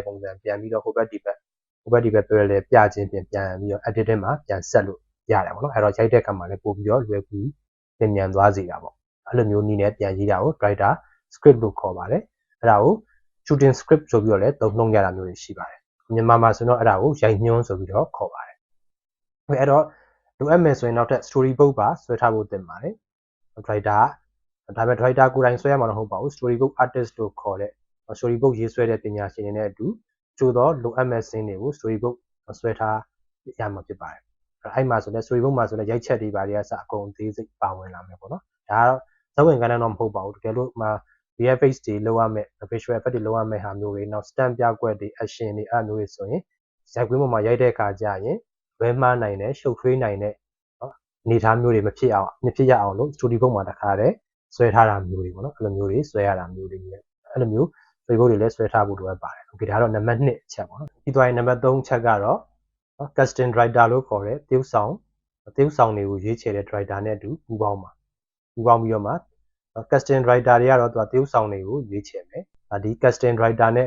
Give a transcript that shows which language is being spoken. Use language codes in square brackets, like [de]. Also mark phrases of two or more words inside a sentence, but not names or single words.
[my] ပုံစံပြန်ပြီးတော့ဟိုဘက်ဒီဘက် parallel ပြခြင်းပြန်ပြီးတော့ editing မှာပြန်ဆက်လို့ရတယ်ပေါ့နော်အဲ့တော့ရိုက်တဲ့အခါမှာလည်းပို့ပြီးတော့လွယ်ကူပြန် မြန်သွားစေတာပေါ့အဲ့လိုမျိုးနည်းနဲ့ပြန်ရေးတာကို [en] writer script [my] လို့ခေါ်ပါတယ်အဲ့ဒါကို [en] shooting script [my] ဆိုပြီးတော့လည်းသုံးနှုန်းရတာမျိုးတွေရှိပါတယ်မြန်မာမှာဆိုတော့အဲ့ဒါကိုရိုက်ညွှန်းဆိုပြီးတော့ခေါ်ပါတယ်အဲ့တော့လိုအပ်မယ်ဆိုရင်နောက်ထပ် [en] story book [my] ပါဆွဲထားဖို့တင်ပါတယ် writer ဒါပေမဲ့ writer ကိုယ်တိုင်ဆွဲရမှာမဟုတ်ပါဘူး [en] story book artist [my] လို့ခေါ်တဲ့ [en] story book [my] ရေးဆွဲတဲ့ပညာရှင်တွေနဲ့အတူကျိုးတော့လိုအပ်မဲ့စင်းတွေကို [en] story book [my] ဆွဲ ထားရမှာဖြစ်ပါတယ်အဲ့မှာဆိုလည်း [en] story book [my] မှာဆိုလည်းရိုက်ချက်တွေပါတွေကအကုန်သေးစိတ်ပါဝင်လာမယ်ပေါ့နော်ဒါကတော့ဇဝင်ကဏ္ဍတော့မဟုတ်ပါဘူးတကယ်လို့မှာ VFX တွေလောက်ရမယ် [en] visual effect [my] တွေလောက်ရမယ်ဟာမျိုးတွေနောက် stamp ပြကွက်တွေ action တွေအဲ့မျိုးတွေဆိုရင်ရိုက်ကွင်းပေါ်မှာရိုက်တဲ့အခါကျရင်လွဲမှားနိုင်တယ်ရှုပ်ထွေးနိုင်တဲ့အနေအထားမျိုးတွေမဖြစ်ရအောင်လို့ [en] story book [my] မှာတခါတည်းဆွဲထားတာမျိုးတွေပေါ့ နော်အဲ့လိုမျိုးတွေဆွဲရတာမျိုးတွေအဲ့လိုမျိုး [en] story book [my] တွေလည်းဆွဲထားဖို့လိုအပ်ပါတယ် okay ဒါကတော့နံပါတ်1အချက်ပေါ့နော်ပြီးသွားရင်နံပါတ်3ချက်ကတော့ [en] casting writer [my] လို့ခေါ်တဲ့တရုပ်ဆောင်တွေကိုရွေးချယ်တဲ့ writer နဲ့အတူပူးပေါင်းပြီးတော့မှ [en] casting writer [my] တွေကတော့သူကတရုပ်ဆောင်တွေကိုရွေးချယ်မယ်ဒီ [en] casting writer [my] နဲ့အ